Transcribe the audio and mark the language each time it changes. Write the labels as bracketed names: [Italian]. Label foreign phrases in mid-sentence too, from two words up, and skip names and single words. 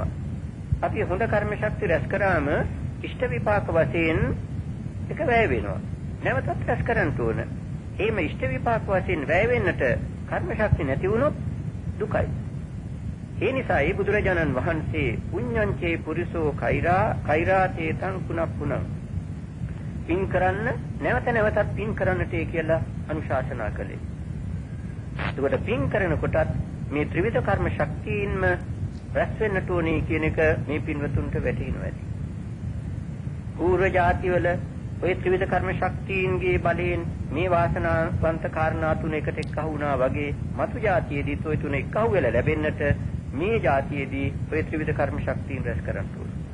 [Sinhala] අපි හොඳ කර්ම ශක්තිය රැස් කරාම ඉෂ්ට විපාක වශයෙන් එක වැය වෙනවා. නැවතත් රැස් කරන්න ඕන. එහෙම ඉෂ්ට විපාක වශයෙන් වැය වෙන්නට කර්ම ශක්තිය නැති වුණොත් දුකයි. ඒ නිසායි බුදුරජාණන් වහන්සේ [Pali] පුඤ්ඤංචේ පුරිසෝ කෛරාතේ තං පුනප්පුනං [Sinhala] පින් කරන්න නැවත නැවතත් පින් කරන්නට කියලා අනුශාසනා කළේ. එතකොට පින් කරනකොටත් මේ ත්‍රිවිධ කර්ම ශක්තියින්ම රැස් වෙන්නට ඕනේ කියන එක මේ පින්වතුන්ට වැටහෙනවා ඇති. පූර්ව જાතිවල ඔය ත්‍රිවිධ කර්ම ශක්තියින්ගේ බලයෙන් මේ වාසනාවන්ත කාරණා තුන එකට එක්කහු වුණා වගේ මතු જાතියේදීත් ඔය තුන එක්කහු වෙලා ලැබෙන්නට මේ જાතියේදී ඔය ත්‍රිවිධ කර්ම ශක්තියින් රැස් කරන්න ඕනේ.